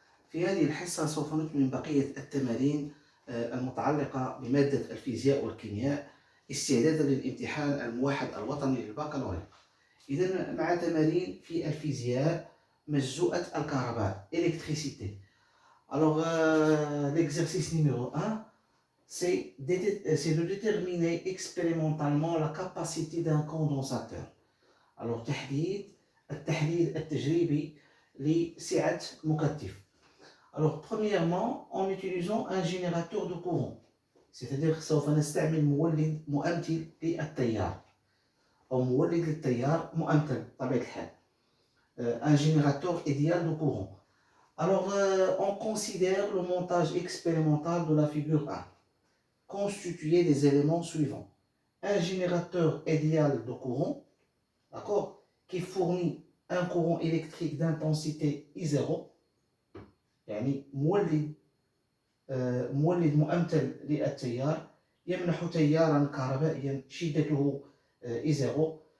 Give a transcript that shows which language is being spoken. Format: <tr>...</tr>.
<ar>في هذه الحصة سوف نكمل بقية التمارين المتعلقة بمادة الفيزياء والكيمياء استعدادا للامتحان الموحد الوطني للبكالوريا. إذا مع تمارين في الفيزياء مجزوءة الكهرباء électricité.</ar> <fr>Alors l'exercice numéro 1 c'est de déterminer expérimentalement la capacité d'un condensateur.</fr> <ar>Alors التحديد التجريبي لسعة مكثف.</ar> <fr>Alors premièrement en utilisant un générateur de courant, c'est-à-dire</fr> <ar>سوف نستعمل مولد مؤمثل للتيار أو مولد للتيار مؤمثل بطبيعة الحال.</ar> <fr>Un générateur idéal de courant. Alors on considère le montage expérimental de la figure 1 constitué des éléments suivants. Un générateur idéal de courant, d'accord, qui fournit un courant électrique d'intensité I0,</fr> <ar>يعني مولد مؤمثل للتيار يمنح تيارا كهربائيا شدته I0.</ar>